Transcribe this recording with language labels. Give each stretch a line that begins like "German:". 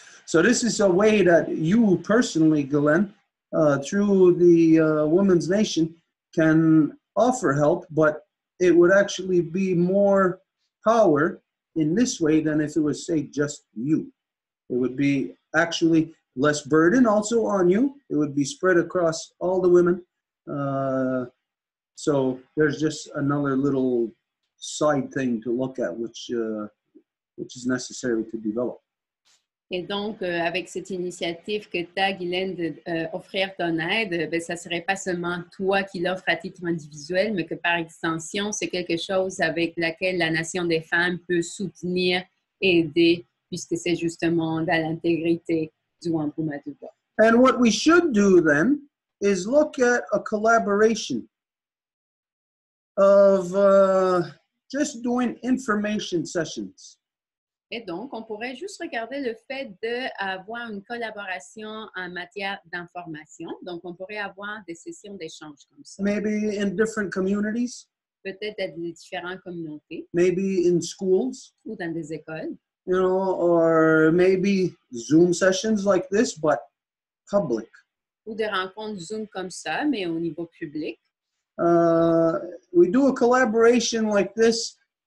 English: So this is a way that you personally, Glenn, through the Women's Nation, can offer help, but it would actually be more power in this way than if it was, say, just you. It would be actually less burden also on you. It would be spread across all the women. So there's just another little side thing to look at, which is necessary to develop.
French: Et donc, avec cette initiative que tu as, Guylaine, d'offrir ton aide, ben, ça ne serait pas seulement toi qui l'offres à titre individuel, mais que par extension, c'est quelque chose avec laquelle la Nation des femmes peut soutenir et aider, puisque c'est justement dans l'intégrité du wampum à tout bois.
English: And what we should do then is look at a collaboration of just doing information sessions.
French: Et donc, on pourrait juste regarder le fait d'avoir une collaboration en matière d'information. Donc, on pourrait avoir des sessions d'échange comme ça.
English: Maybe in different communities.
French: Peut-être dans des différentes communautés.
English: Maybe in schools.
French: Ou dans des écoles.
English: You know, or maybe Zoom sessions like this, but public.
French: Ou des rencontres Zoom comme ça, mais au niveau public.
English: We do a collaboration like this.